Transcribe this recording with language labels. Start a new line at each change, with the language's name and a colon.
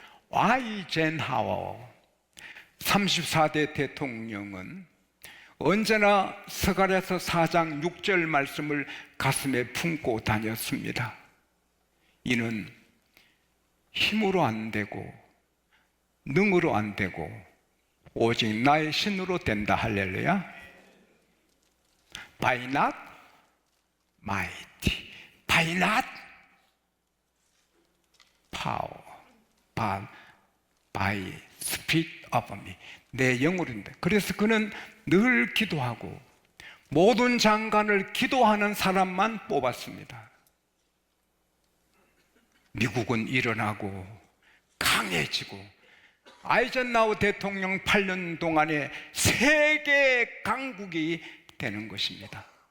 Korean: 아이젠하워 34대 대통령은 언제나 스가랴서 4장 6절 말씀을 가슴에 품고 다녔습니다. 이는 힘으로 안 되고 능으로 안 되고 오직 나의 신으로 된다. 할렐루야.
English: By not might, by not power, but by spirit of me.
Korean: 내 영으로인데. 그래서 그는 늘 기도하고 모든 장관을 기도하는 사람만 뽑았습니다. 미국은 일어나고 강해지고 아이젠하워 대통령 8년 동안에 세계 강국이 되는 것입니다.